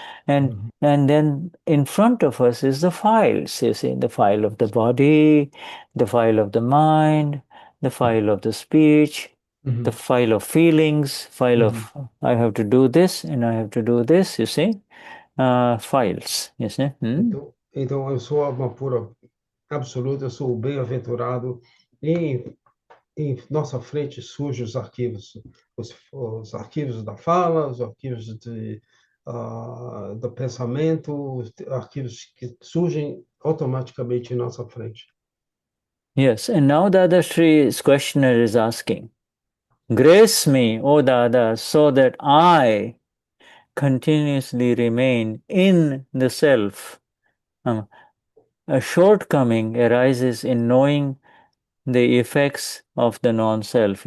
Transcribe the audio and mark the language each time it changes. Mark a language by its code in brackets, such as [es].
[en] And then in front of us is the files, you see, the file of the body, the file of the mind, the file of the speech, the file of feelings, file of I have to do this and I have to do this, you see, files, you see. [pt] Então eu sou uma pura absoluta, eu sou o bem-aventurado. Em nossa frente surgem os arquivos, os arquivos da fala, os arquivos do pensamento, os arquivos que surgem automaticamente em nossa frente. [en] Yes, and now Dadashri's questioner is asking, grace me, O Dada, so that I continuously remain in the self. A shortcoming arises in knowing the effects of the non-self.